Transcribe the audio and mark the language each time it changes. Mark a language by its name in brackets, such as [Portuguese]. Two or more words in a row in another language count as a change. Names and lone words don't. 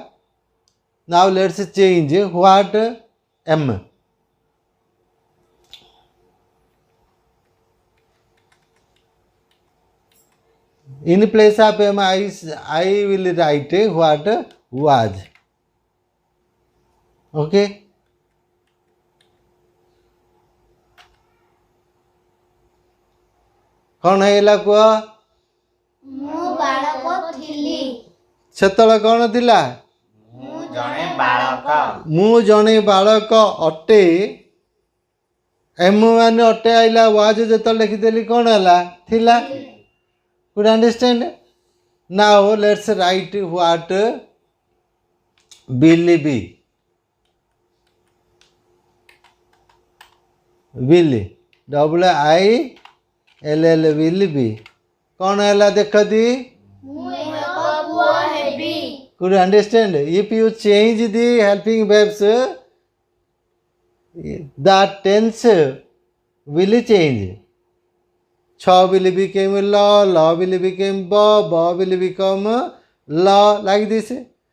[English] Now, let's change what M. In place of M, I will write what was. [Odia] Okay? କ'ଣ ହେଇଗଲା କୁହ? ମୁଁ ବାଳକ ଥିଲି। ସେତେବେଳେ କ'ଣ ଥିଲା? ମୁଁ ଜଣେ ବାଳକ। ମୁଁ ଜଣେ ବାଳକ ଅଟେ। ଏମ୍ ମାନେ ଅଟେ ଆଇଲା, ୱାଜ୍ ଯେତେବେଳେ ଲେଖିଦେଲି କ'ଣ ହେଲା? [English] ଥିଲା। Could you understand? Now let's write what will be. Will, WILL will be. [Odia] କ'ଣ ହେଲା ଦେଖ ଦି? ମୁଁ ଏକ ପୁଅ ହେବି। [English] Could you understand? If you change the helping verbs, the tense will change. Cha will become la will become ba will become la, like this.